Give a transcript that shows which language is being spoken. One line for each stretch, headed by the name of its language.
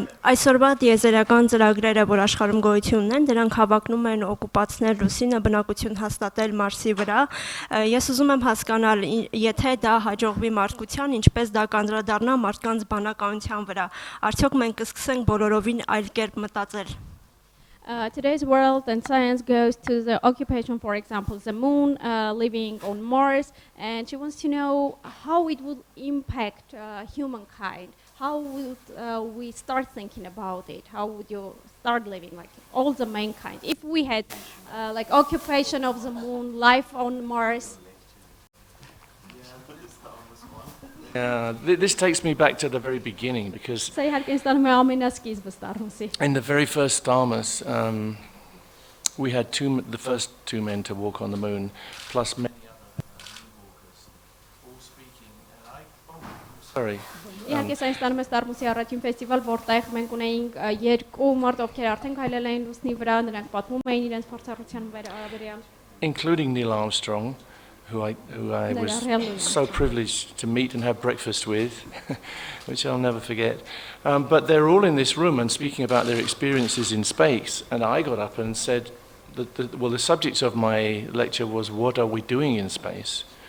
Armenian: Այսօրվա տիեզերական ծրագրերը, որ աշխարհում գոյություն ունեն, դրանք հավակնում են օկուպացնել Լուսինը, բնակություն հաստատել Մարսի վրա։ Ես ուզում եմ հասկանալ, եթե դա հաջողվի մարդկության, ինչպես դա կանդրադառնա մարդկանց բանականության վրա։ Արդյոք մենք կսկսենք բոլորովին այլ կերպ մտածել։
English: Today's world and science goes to the occupation, for example, the moon, living on Mars, and she wants to know how it would impact humankind. How would we start thinking about it? How would you start living like all the mankind? If we had like occupation of the moon, life on Mars. This takes me back to the very beginning because
Armenian: Սա իհարկե ստանում է ամենասկիզբը STARMUS-ի.
English: in the very first STARMUS, we had the first two men to walk on the moon, plus many other moonwalkers, all speaking. Sorry.
Armenian: Իհարկե սա ստանում է STARMUS-ի առաջին ֆեստիվալ, որտեղ մենք ունեինք երկու մարդ, ովքեր արդեն քայլել էին լուսնի վրա, նրանք պատմում էին իրենց փորձառության վերաբերյալ.
English: Including Neil Armstrong, who I was so privileged to meet and have breakfast with, which I'll never forget. But they're all in this room and speaking about their experiences in space. And I got up and said, the subject of my lecture was, what are we doing in space?